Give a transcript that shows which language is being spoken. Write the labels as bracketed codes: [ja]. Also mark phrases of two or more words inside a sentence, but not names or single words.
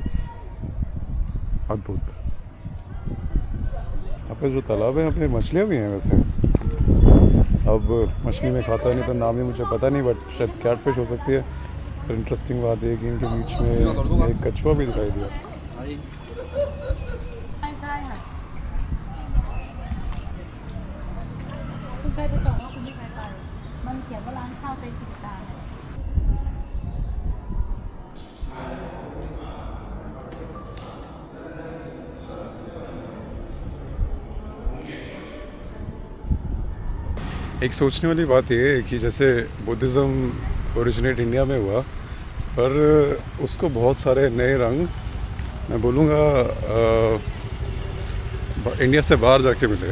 [hi] अद्भुत। यहाँ पे जो तालाब है, यहाँ पे मछलियाँ भी हैं वैसे। अब मछली में खाता नहीं तो नाम ही मुझे पता नहीं, बट शायद कैटफिश हो सकती है। पर इंटरेस्टिंग बात है कि इनके बीच में एक कछुआ भी दिखाई दिया। [th] คุณเคยไปส่งว่าคุณไม่เคยไปมันเขียนว่าร้านข้าวเตชิตา [hi] एक सोचने वाली बात ये है कि जैसे बुद्धिज़्म ओरिजिनेट इंडिया में हुआ, पर उसको बहुत सारे नए रंग, मैं बोलूँगा इंडिया से बाहर जाके मिले।